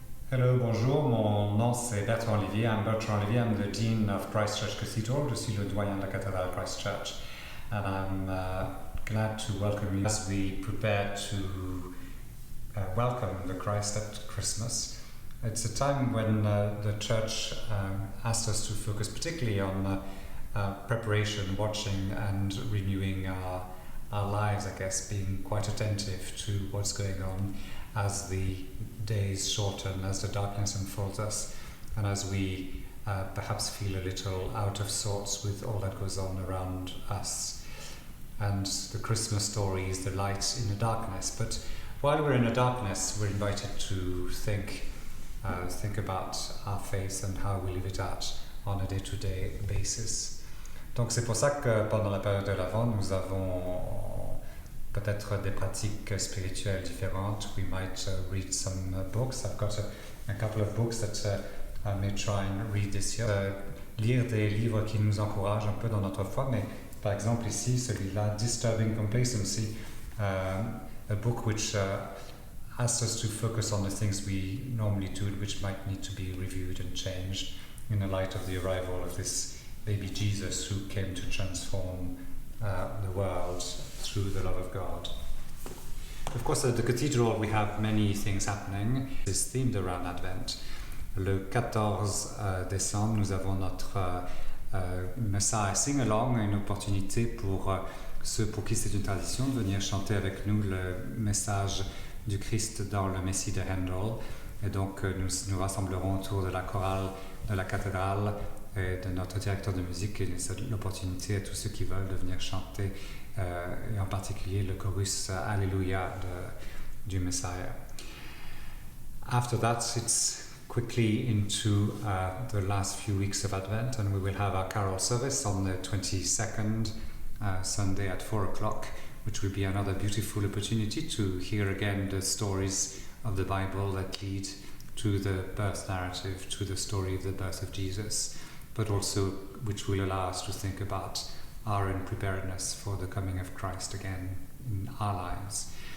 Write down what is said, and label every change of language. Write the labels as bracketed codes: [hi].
[fr] Hello, bonjour, mon nom c'est Bertrand Olivier. [en] I'm Bertrand Olivier, I'm the Dean of Christ Church Cathedral. [fr] Je suis le doyen de la Cathédrale Christ Church. [en] And I'm glad to welcome you as we prepare to welcome the Christ at Christmas. It's a time when the Church asked us to focus particularly on preparation, watching and renewing our lives, I guess, being quite attentive to what's going on as the days shorten, as the darkness unfolds us, and as we perhaps feel a little out of sorts with all that goes on around us. And the Christmas story is the light in the darkness. But while we're in the darkness, we're invited to think about our faith and how we live it out on a day-to-day basis. [fr] Donc c'est pour ça que pendant la période de l'Avent, nous avons peut-être des pratiques spirituelles différentes. [en] We might read some books. I've got a couple of books that I may try and read this year. [fr] Lire des livres qui nous encouragent un peu dans notre foi, mais par exemple ici, celui-là, [en] Disturbing Complacency, a book which asks us to focus on the things we normally do, which might need to be reviewed and changed in the light of the arrival of this baby Jesus who came to transform the world through the love of God. Of course, at the cathedral we have many things happening. It's themed around Advent. [fr] Le 14 décembre, nous avons notre Messiah Sing-Along, une opportunité pour ceux pour qui c'est une tradition de venir chanter avec nous le message du Christ dans le Messie de Handel. Et donc nous rassemblerons autour de la chorale de la Cathédrale et de notre directeur de musique, et c'est l'opportunité à tous ceux qui veulent de venir chanter, et en particulier le chorus Alléluia du Messiah. [en] After that, it's quickly into the last few weeks of Advent, and we will have our carol service on the 22nd Sunday at 4 o'clock, which will be another beautiful opportunity to hear again the stories of the Bible that lead to the birth narrative, to the story of the birth of Jesus, but also which will allow us to think about our own preparedness for the coming of Christ again in our lives.